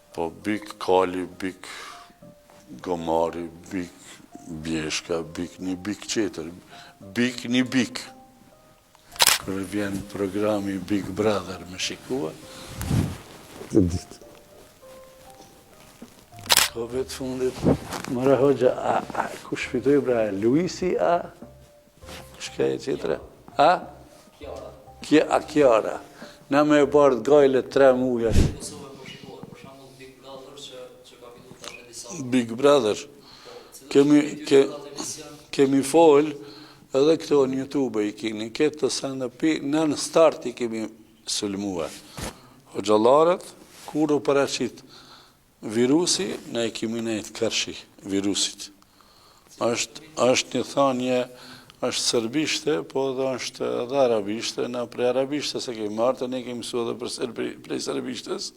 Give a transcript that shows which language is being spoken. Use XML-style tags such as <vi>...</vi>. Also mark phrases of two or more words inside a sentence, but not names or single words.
<sq>Po bik kali, bik gomari, bik bjeshka, bik një bik qeter, bik një bik. Kërë vjen programi Big Brother me shikua. Të ditë. Ko vetë fundit, mëra hoxha, kush fitoj bra, Luisi, shka e qetra? Kiara. Na me e bardë gajle 3 muja. Big Brother. Kemi folë, edhe këto në YouTube i kini, këtë të stand-up-i, në start i kemi sulmua. Hoxalarët, kur u paraqit virusi, ne i kemi nejtë kërshi virusit. Është një thanje, është serbishte, po edhe është edhe arabishte, na prej arabishte se kemi martë, ne kemi su edhe prej serbishtes.</sq>